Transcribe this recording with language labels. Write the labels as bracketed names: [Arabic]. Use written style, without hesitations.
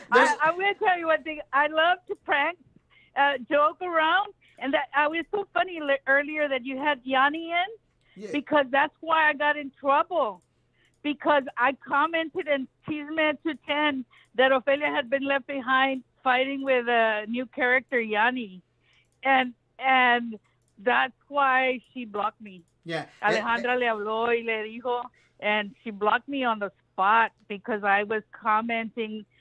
[English] I'm going to tell you one thing. I love to prank, joke around, and that I was so funny earlier that you had Yanni in, yeah. because that's why I got in trouble. Because I commented in Chisme to 10 that Ophelia had been left behind fighting with a new character, Yanni, and that's why she blocked me. Yeah. [Spanish] Alejandra le habló y le dijo. [English] And she blocked me on the spot because I was commenting.